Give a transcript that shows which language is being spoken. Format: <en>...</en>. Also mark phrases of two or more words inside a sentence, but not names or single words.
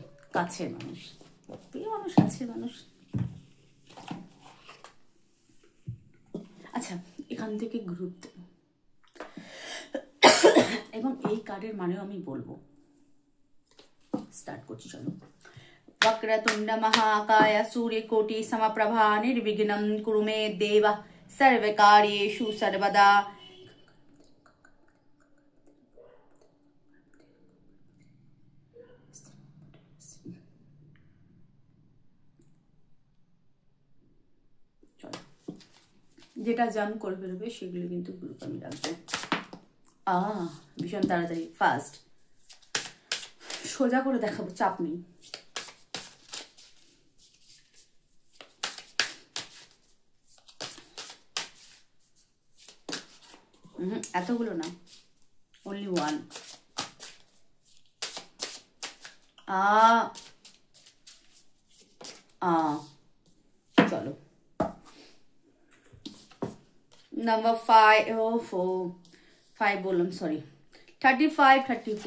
<bn>কাছের মানুষ, প্রিয় মানুষ, কাছের মানুষ। আচ্ছা, এখান থেকে গ্রুপ এবং এই কার্ডের মানেও আমি বলবো। স্টার্ট করছি, চলো।</bn> <sa>वक्रतुंड महाकाय सूर्यकोटि समप्रभा निर्विघ्नं कुरु मे देव सर्वकार्येषु सर्वदा।</sa> <bn>যেটা জান করে ফেলবে সেগুলো কিন্তু গ্রুপ আমি রাখবো। ভীষণ তাড়াতাড়ি, ফাস্ট, সোজা করে দেখাবো, চাপ নেই। এতগুলো না,</bn> <en>only one।</en> <bn>চলো, নাম্বার 5 বললাম, সরি, 35, 34।</bn>